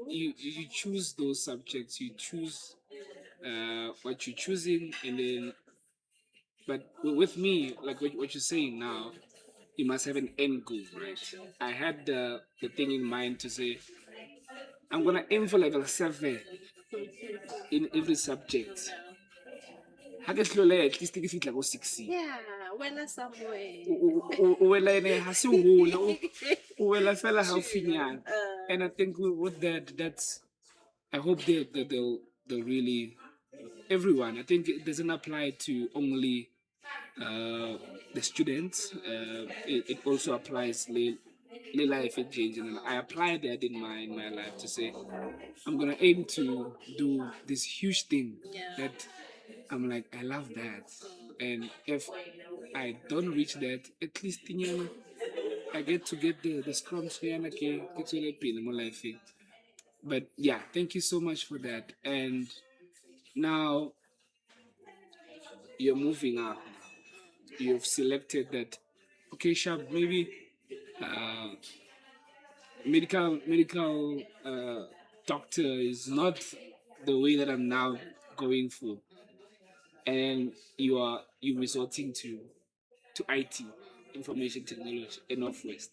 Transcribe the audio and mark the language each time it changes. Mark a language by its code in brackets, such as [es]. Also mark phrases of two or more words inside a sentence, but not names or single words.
[en] you choose those subjects, you choose what you're choosing, and then but with me, like what you're saying now, you must have an end goal, right? I had the thing in mind to say I'm gonna aim for level 7 in every subject. [st] Ha ke hlole [en] at least [st] ke fitla go 6. [en] Yeah, when somewhere. [st] O wela ene ha se hole, o wela fela haufinyana. [en] And I think with that, that's I hope they'll really everyone. I think it doesn't apply to only the students. It also applies life in general. I apply that in my life to say I'm gonna aim to do this huge thing that I'm like I love that, and if I don't reach that, at least I get to get the scrums [st] ke mo [en] life. But yeah, thank you so much for that. And now you're moving up. You've selected that. Okay, Shab, maybe uh, medical doctor is not the way that I'm now going for, and you resorting to IT, information technology, in Northwest.